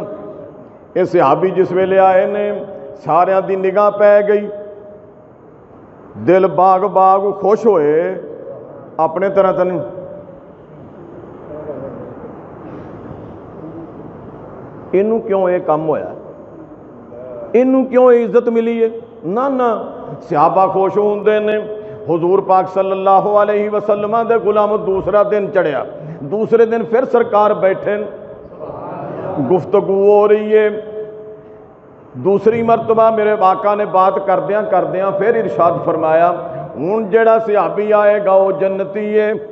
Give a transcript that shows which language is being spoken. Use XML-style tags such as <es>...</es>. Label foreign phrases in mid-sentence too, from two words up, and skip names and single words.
<pa>یہ صحابی جس ویلے آئے نے، ساریاں دی نگاہ پے گئی، دل باغ باغ خوش ہوئے اپنے طرح تن. اینوں کیوں یہ کام ہویا، اینوں کیوں عزت ملی ہے? نا نا، صحابہ خوش ہوندے نے۔ حضور پاک</pa> <ar>صلى الله عليه وسلم</ar> <pa>دے غلام دوسرا دن چڑھیا، دوسرے دن فیر سرکار بیٹھے، گفتگو ہو رہی ہے. دوسری مرتبہ میرے آقا نے بات کردیاں کردیاں فیر ارشاد فرمایا، ہن جیہڑا صحابی آئے گا او جنتی ہے.</pa>